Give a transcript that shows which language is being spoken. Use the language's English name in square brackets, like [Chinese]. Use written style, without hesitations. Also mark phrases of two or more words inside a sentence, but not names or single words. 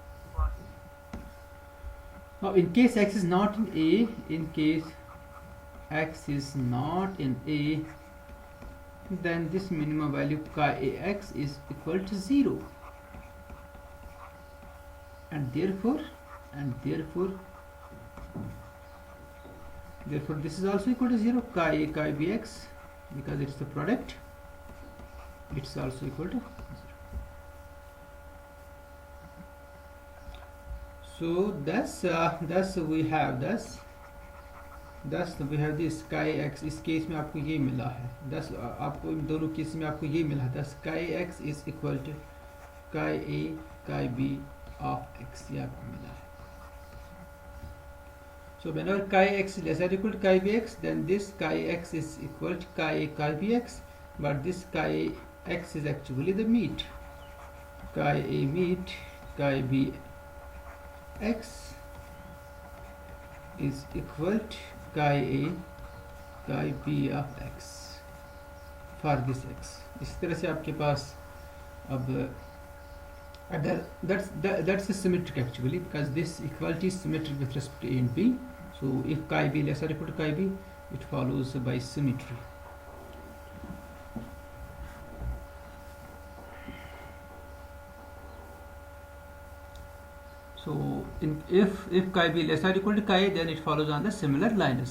[English] Now in case x is not in A, in case x is not in A, then this minimum value chi ax is equal to 0, and therefore this is also equal to 0. Chi a chi bx, because it's the product, it's also equal to 0. So thus we have this chi x. [Hindi] इस केस में आपको ये मिला है, thus आपको इन दोनों केस में आपको ये मिला है, [English] thus chi x is equal to chi a chi b of x, [Hindi] ये आपको मिला है. [English] So whenever chi x is lesser or equal to chi bx, then this chi x is equal to chi a chi bx, but this chi x is actually the meet. Chi a meet chi b x is equal to chi a chi b of x for this x. [Hindi] इस तरह से आपके पास अब अगर [English] that's a symmetric actually, because this equality is symmetric with respect to A and B. So if chi b lesser or equal to chi b, it follows by symmetry. So if chi b lesser or equal to chi a, then it follows on the similar lines.